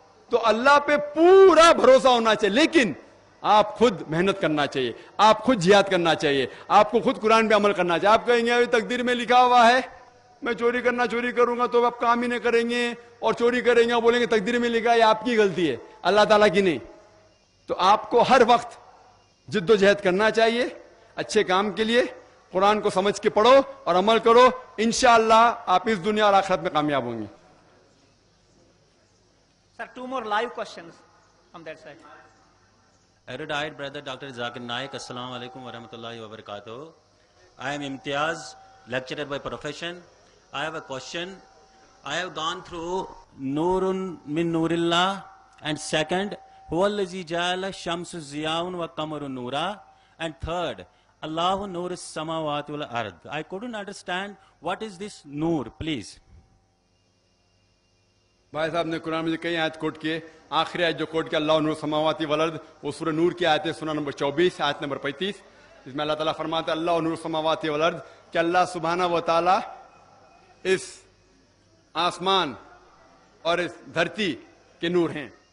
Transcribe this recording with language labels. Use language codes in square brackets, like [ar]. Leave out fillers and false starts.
[ur] تو اللہ پہ پورا بھروسہ ہونا چاہیے, لیکن آپ خود محنت کرنا چاہیے, آپ خود جہاد کرنا چاہیے, آپ کو خود قرآن پہ عمل کرنا چاہیے. آپ کہیں گے تقدیر میں لکھا ہوا ہے میں چوری کروں گا تو آپ کام ہی نہیں کریں گے, اور چوری کریں گے بولیں گے تقدیر میں لکھا ہے, آپ کی غلطی ہے اللہ تعالیٰ کی نہیں. تو آپ کو ہر وقت جد و جہد کرنا چاہیے اچھے کام کے لیے. قرآن کو سمجھ کے پڑھو اور عمل کرو, انشاءاللہ آپ اس دنیا اور آخرت میں کامیاب ہوں گے. [en] Sir, 2 more live questions from that side. Erudite brother Dr. Zakir Naik, Assalamu alaikum wa rahmatullahi wa barakatuh. I am Imtiaz, lecturer by profession. I have a question. I have gone through [ar] Nurun min Nurillah, [en] and second, [ar] Huwa allazi ja'ala shamsu ziyaun wa qamaru nura, [en] and third, [ar] Allahu nur as-samawati wal ard. [en] I couldn't understand what is this nur, please. [ur] بھائی صاحب نے قرآن میں کئی آیت کوٹ کیے, آخری آیت جو کوٹ کیا [ar] اللہ نور السماوات والارض, [ur] وہ سورہ نور کی آیت ہے, سورہ نمبر 24 آیت نمبر 35, اس میں اللہ تعالیٰ فرماتا ہے اللہ نور السماوات والارض, کہ اللہ سبحانہ و تعالیٰ اس آسمان اور اس دھرتی کے نور ہیں.